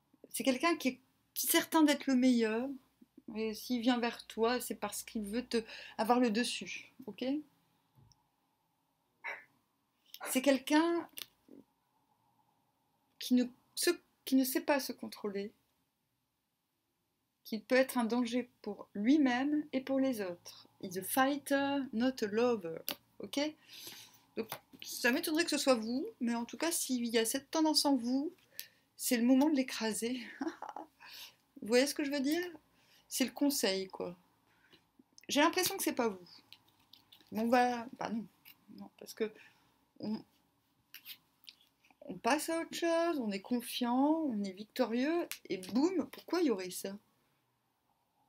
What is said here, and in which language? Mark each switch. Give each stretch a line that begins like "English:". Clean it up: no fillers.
French: C'est quelqu'un qui est certain d'être le meilleur. Et s'il vient vers toi, c'est parce qu'il veut avoir le dessus. Ok ? C'est quelqu'un qui ne sait pas se contrôler, qui peut être un danger pour lui-même et pour les autres.
English: He's a fighter, not a lover.
French: Ok ? Donc, ça m'étonnerait que ce soit vous, mais en tout cas, s'il y a cette tendance en vous, c'est le moment de l'écraser. Vous voyez ce que je veux dire ? C'est le conseil, quoi. J'ai l'impression que c'est pas vous. Mais on va... Bah non. Non, parce que on passe à autre chose, on est confiant, on est victorieux, et boum, pourquoi il y aurait ça ?